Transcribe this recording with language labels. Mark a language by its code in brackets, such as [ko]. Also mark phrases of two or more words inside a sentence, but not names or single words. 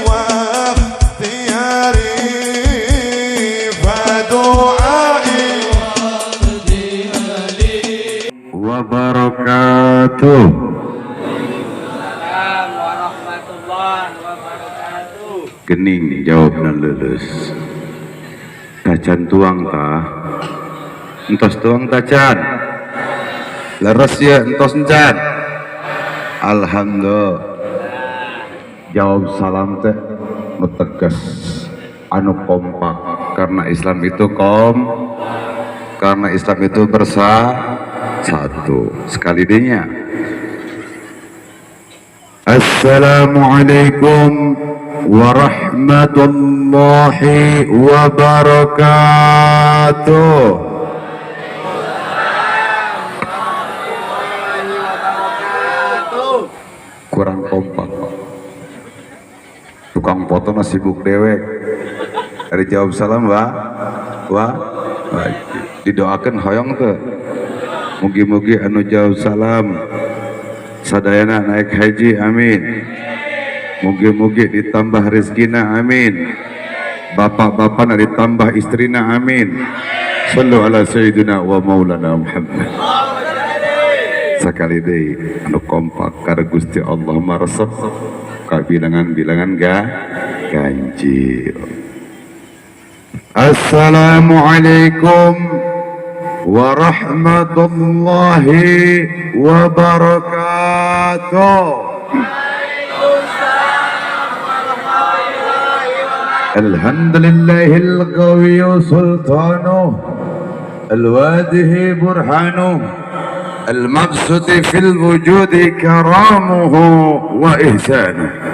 [ar] واختياري فدعائي وبركاته. ورحمة الله وبركاته. [su] Gening jawabna lulus. Tacan tuang tah. Entos tuang tacan. Leres ya entos encan. Alhamdulillah. Jawab salam teh tegas anu kompak [id] karena Islam itu karena Islam itu bersatu sekali [su] dinya. [ar] السلام عليكم ورحمة الله وبركاته. [su] Kurang kompak, tukang foto mah sibuk dewek. Dari jawab salam didoakan hoyong tuh. Mugi-mugi anu jawab salam sadayana naik haji, amin. Mugi-mugi ditambah rezekina, amin. Bapak-bapak ditambah istrina, amin. [ar] صلوا على سيدنا ومولانا محمد. [su] Sekali deh anu kompak karena Gusti Allah maresep ka bilangan-bilangan ganjil. [ar] السلام عليكم ورحمة الله وبركاته. الحمد لله القوي سلطانه الواضح برهانه المبسوط في الوجود كرامه وإحسانه